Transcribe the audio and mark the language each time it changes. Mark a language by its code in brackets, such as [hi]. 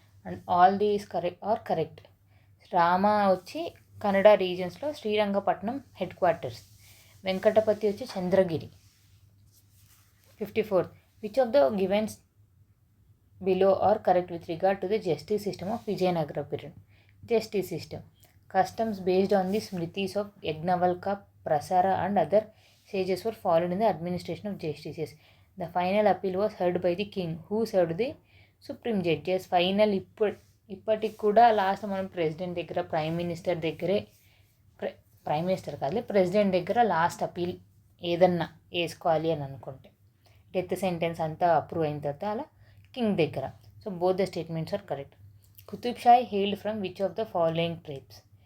[en] And all these correct. [te] Rama వచ్చి Kannada రీజన్స్లో Srirangapatnam head quarters. Venkatapati వచ్చి Chandragiri. 54. [en] Which of the givens below are correct with regard to the justice system of Vijayanagara period? Justice system. Customs based on the smritis of Yagnavalka, Prasara and other sages were followed in the administration of justices. The final appeal was heard by the king, who served the supreme judges. [te] Final ఇప్పటికి కూడా last మనం president దగ్గర prime minister దగ్గరే prime minister కాదు president దగ్గర last appeal ఏదన్నా వేసుకోవాలి అని అనుకుంటే డెత్ సెంటెన్స్ అంతా అప్రూవ్ అయిన తర్వాత అలా కింగ్ దగ్గర. [en] So both the statements are correct. Qutub Shahi hailed from which of the following tribes?